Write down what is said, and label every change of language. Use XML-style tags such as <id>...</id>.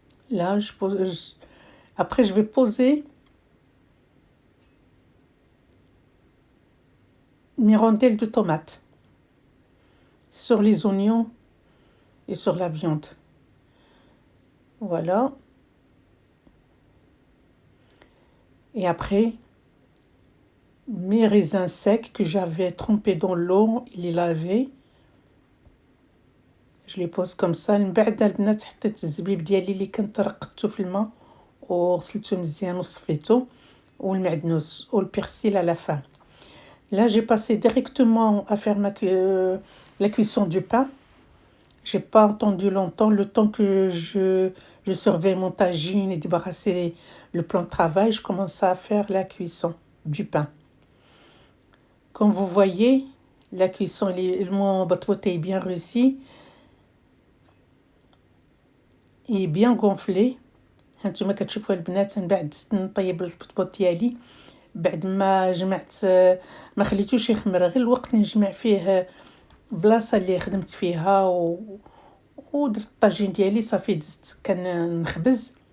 <fr>Là, après je vais poser mes rondelles de tomates sur les oignons et sur la viande. Voilà. Et après, mes raisins secs que j'avais trempés dans l'eau, les lavés, je les pose comme ça.</fr> <ar>من بعد البنات حطيت الزبيب ديالي اللي كنت رقدته في الماء وغسلته مزيان وصفيته، والمعدنوس والبرسيل</ar> <fr>à la fin. Là, j'ai passé directement à faire la cuisson du pain. J'ai pas attendu longtemps, le temps que je surveille mon tagine et débarrasser le plan de travail, je commence à faire la cuisson du pain. Comme vous voyez, la cuisson, mon pot est bien réussi. Il est bien gonflé.</fr> <ar>هانتوما كتشوفوا البنات من بعد نطيب البطبوط ديالي بعد ما جمعت، ما خليتوش يخمر، غير الوقت اللي نجمع فيه بلاصه اللي خدمت فيها ودرت الطاجين ديالي صافي دزت كنخبز.</ar>